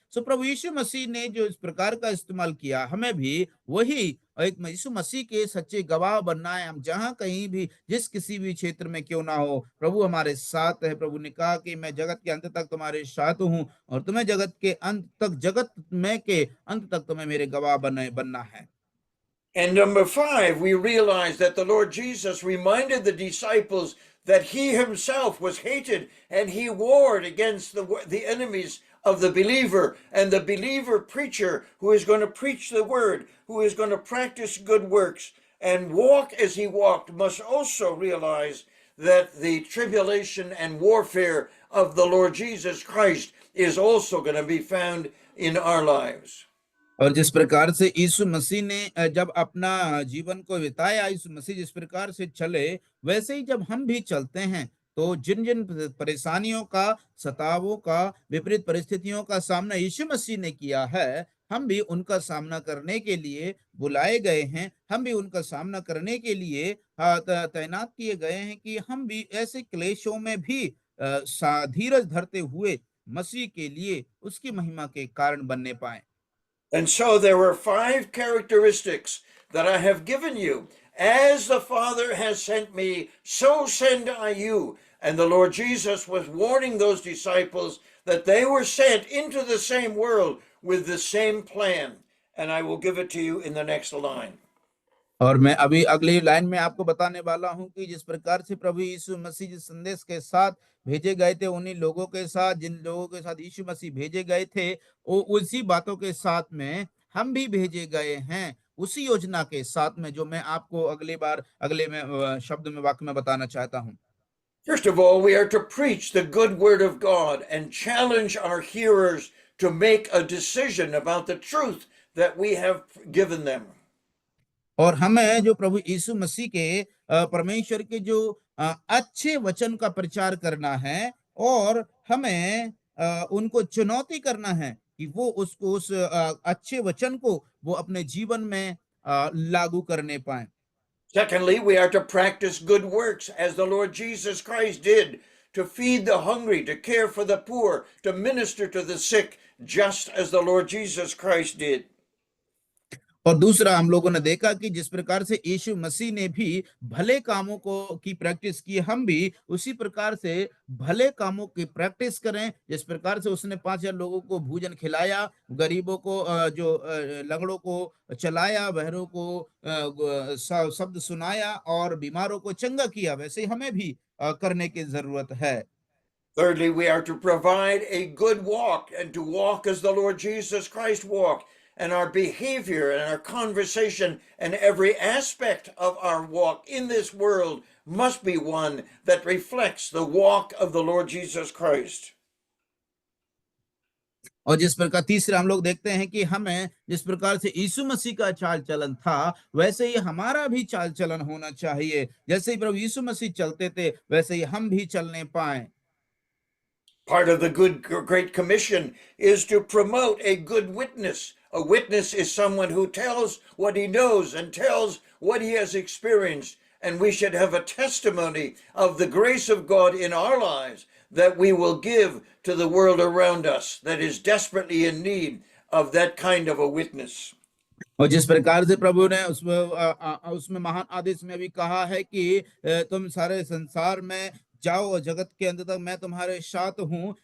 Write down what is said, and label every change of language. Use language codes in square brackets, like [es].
[hi] सो प्रभु यीशु मसीह ने जो इस प्रकार का इस्तेमाल किया, हमें भी वही एक यीशु मसीह के सच्चे गवाह बनना है। हम जहां कहीं भी, जिस किसी भी क्षेत्र में क्यों ना हो, प्रभु हमारे साथ है। प्रभु ने कहा कि मैं जगत के अंत तक तुम्हारे साथ हूं और तुम्हें जगत के अंत तक, जगत में के अंत तक तुम्हें मेरे गवाह बनना है। [en] And number 5, we realize that the Lord Jesus reminded the disciples that he himself was hated and he warred against the enemies of the believer, and the believer preacher who is going to preach the word, who is going to practice good works and walk as he walked, must also realize that the tribulation and warfare of the Lord Jesus Christ is also going to be found in our lives. [hi] और जिस प्रकार से यीशु मसीह ने जब अपना जीवन को बिताया, यीशु मसीह जिस प्रकार से चले, वैसे ही जब हम भी चलते हैं तो जिन जिन परेशानियों का, सतावों का, विपरीत परिस्थितियों का सामना यीशु मसीह ने किया है, हम भी उनका सामना करने के लिए बुलाए गए हैं। हम भी उनका सामना करने के लिए तैनात किए गए हैं कि हम भी ऐसे क्लेशों में भी धीरज धरते हुए मसीह के लिए, उसकी महिमा के कारण बनने पाए। [en] And so there were 5 characteristics that I have given you. As the Father has sent me, so send I you. And the Lord Jesus was warning those disciples that they were sent into the same world with the same plan. And I will give it to you in the next line. [hi] और मैं अभी अगली line में आपको बताने वाला हूं कि जिस प्रकार से प्रभु यीशु मसीह जिस संदेश के साथ भेजे गए थे, उन्हीं लोगों के साथ, जिन लोगों के साथ यीशु मसीह भेजे गए थे, वो उसी बातों के साथ में हम भी भेजे गए हैं, उसी योजना के साथ में, जो मैं आपको अगले में शब्द में, वाक्य में बताना चाहता हूं। [en] First of all, we are to preach the good word of God and challenge our hearers to make a decision about the truth that we have given them. [hi] और हमें जो प्रभु यीशु मसीह के परमेश्वर के जो अच्छे वचन का प्रचार करना है, और हमें उनको चुनौती करना है कि वो उस अच्छे वचन को वो अपने जीवन में लागू करने पाए। [en] Secondly, we are to practice good works as the Lord Jesus Christ did, to feed the hungry, to care for the poor, to minister to the sick, just as the Lord Jesus Christ did. [hi] और दूसरा, हम लोगों ने देखा कि जिस प्रकार से यीशु मसीह ने भी भले कामों को की प्रैक्टिस की, हम भी उसी प्रकार से भले कामों की प्रैक्टिस करें। जिस प्रकार से उसने 5,000 लोगों को भोजन खिलाया, गरीबों को, जो लंगड़ों को चलाया, बहरों को शब्द सुनाया और बीमारों को चंगा किया, वैसे ही हमें भी करने की जरूरत है। [en] Thirdly, we are to provide a good walk and to walk as the Lord Jesus Christ walked. And our behavior and our conversation and every aspect of our walk in this world must be one that reflects the walk of the Lord Jesus Christ. [hi] और जिस प्रकार तीसरा हम लोग देखते हैं कि हमें जिस प्रकार से यीशु मसीह का चाल चलन था, वैसे ही हमारा भी चाल चलन होना चाहिए। जैसे ही प्रभु यीशु मसीह चलते थे, वैसे ही हम भी चलने पाए। [en] Part of the Great Commission is to promote a good witness. A witness is someone who tells what he knows and tells what he has experienced. And we should have a testimony of the grace of God in our lives that we will give to the world around us that is desperately in need of that kind of a witness. [hi] और जिस प्रकार से प्रभु ने उसमें महान आदेश में भी कहा है कि तुम सारे संसार में जाओ और जगत के अंत तक मैं तुम्हारे साथ हूँ।